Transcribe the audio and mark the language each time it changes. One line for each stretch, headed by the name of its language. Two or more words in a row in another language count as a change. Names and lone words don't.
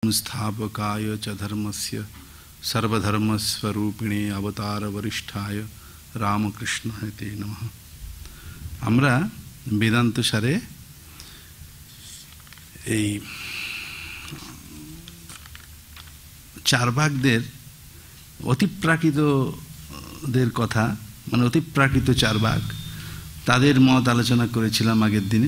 Sanskrit: स्थापकाय च धर्मस्य सर्वधर्मस्वरूपिणे अवतार वरिष्ठाय रामकृष्णाय ते नमः।
Bangla: আমরা বেদান্ত সারে এই চারবাকদের অতিপ্রাকৃতদের কথা, মানে অতিপ্রাকৃত চারবাক, তাদের মত আলোচনা করেছিলাম আগের দিনে।